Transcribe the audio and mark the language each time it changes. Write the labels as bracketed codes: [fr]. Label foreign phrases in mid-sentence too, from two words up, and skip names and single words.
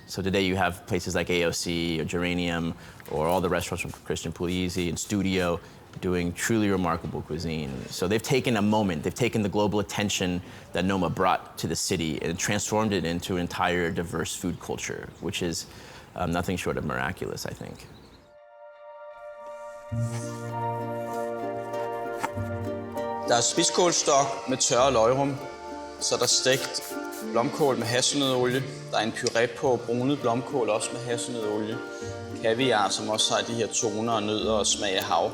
[en] So today you have places like AOC or Geranium or all the restaurants from Christian Pugliese and Studio doing truly remarkable cuisine. So they've taken a moment, they've taken the global attention that Noma brought to the city and transformed it into an entire diverse food culture, which is nothing short of miraculous, I think. [da] Der er spidskålstok med tørret løgrum, så der er stegt blomkål med hasselnøddeolie. Der er en puré på brunet blomkål, også med hasselnøddeolie. Kaviar, som også har de her toner og nødder og smag af hav.